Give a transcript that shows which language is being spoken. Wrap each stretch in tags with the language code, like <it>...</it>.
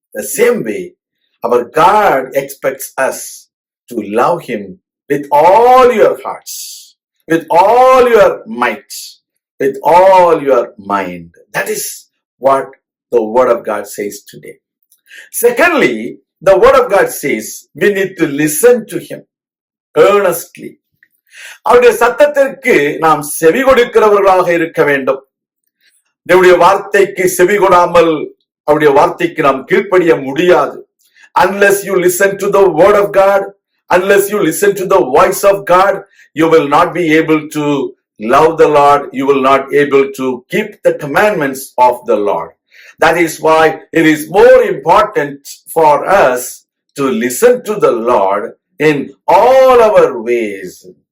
<en>The same way, our God expects us to love Him with all your hearts, with all your might, with all your mind. That is what the Word of God says today. Secondly, the Word of God says we need to listen to Him earnestly.</en> <ta>அவருடைய சத்தத்திற்கு நாம் செவி கொடுக்கிறவர்களாக இருக்க வேண்டும். அவருடைய வார்த்தைக்கு செவி கொடாமல் அவருடைய வார்த்தைக்கு நாம் கீழ்ப்படிய முடியாது.</ta> <en>Unless you listen to the word of God, unless you listen to the voice of God, you will not be able to love the Lord. You will not able to keep the commandments of the Lord. That is why it is more important for us to listen to the Lord in all our ways.</en>